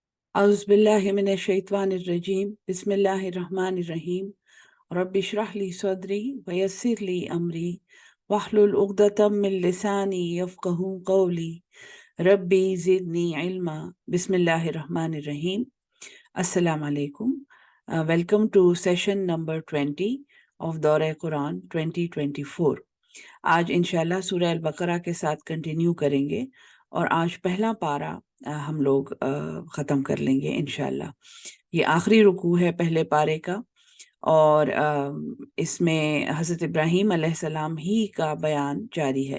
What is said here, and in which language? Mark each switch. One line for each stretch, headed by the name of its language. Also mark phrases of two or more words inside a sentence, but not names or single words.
Arabic: أعوذ بالله من الشيطان الرجيم بسم الله الرحمن الرحيم رب اشرح لي صدري ويسر لي أمري واحلل عقدة من لساني يفقهوا قولي رب زدني علما. बिस्मिल्लाहिर्रहमानिर्रहीम। السلام عليكم.
English: Welcome to session number 20 of दौरे कुरान 2024।
Hindi: आज इंशाल्लाह सूरह अल-बकरा के साथ कंटिन्यू करेंगे और आज पहला पारा हम लोग ख़त्म कर लेंगे इंशाल्लाह। ये आखिरी रुकू है पहले पारे का और इसमें हज़रत इब्राहीम अलैहिस्सलाम ही का बयान जारी है।